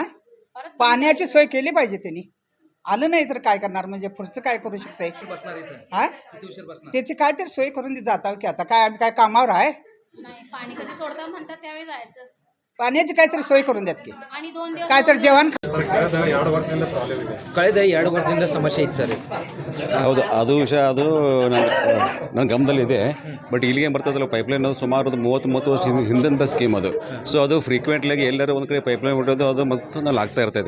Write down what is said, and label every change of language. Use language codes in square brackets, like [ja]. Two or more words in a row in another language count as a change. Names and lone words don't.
[mr] पाण्याची सोय केली पाहिजे त्यांनी. आलं नाही तर काय करणार, म्हणजे पुढचं काय करू शकते. बसणार इथं? किती उशीर बसणार? त्याची काहीतरी सोय करून जाताव की. आता काय आम्ही काय कामावर आहे. नाही, पाणी कधी सोडता म्हणतात त्यावेळी जायचं. पाण्याची काहीतरी सोय करून द्यात की. आणि 2 दिवस काहीतरी जेवण [kn] ಕಳೆದ 2 ವರ್ಷದಿಂದ ಸಮಸ್ಯೆ ಇತ್ತು ಸರ್. ಹೌದು, ಅದು ವಿಷಯ ಅದು ನನ್ನ ಗಮನದಲ್ಲಿದೆ. ಬಟ್ ಇಲ್ಲಿಗೆ ಬರ್ತದಲ್ಲ ಪೈಪ್ಲೈನ್, ಅದು ಸುಮಾರು 30 ವರ್ಷ ಹಿಂದಿನ ಸ್ಕೀಮ್ ಅದು. ಸೊ ಅದು ಫ್ರೀಕ್ವೆಂಟ್ಲಾಗಿ ಎಲ್ಲರೂ ಒಂದು ಕಡೆ ಪೈಪ್ಲೈನ್ ಬಿಡೋದು ಅದು ಮತ್ತೊಂದಲ್ಲಿ ಆಗ್ತಾ ಇರ್ತದೆ.